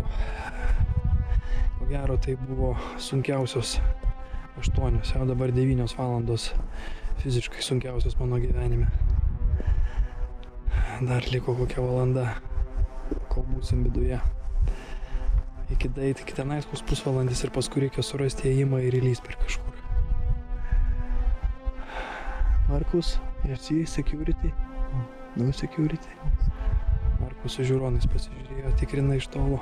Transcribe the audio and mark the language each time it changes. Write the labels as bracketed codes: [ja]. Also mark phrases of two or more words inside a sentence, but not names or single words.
[lt] Ko gero, tai buvo sunkiausios 8, o dabar 9 valandos fiziškai sunkiausios mano gyvenime. Dar liko kokia valanda, kol būsim viduje. Iki tenais koks pusvalandis ir paskui reikia surasti įėjimą ir įlįst per kažkur. [en] Markus, RC security. No security. [lt] Markus su žiūronais pasižiūrėjo, tikrina iš tolo.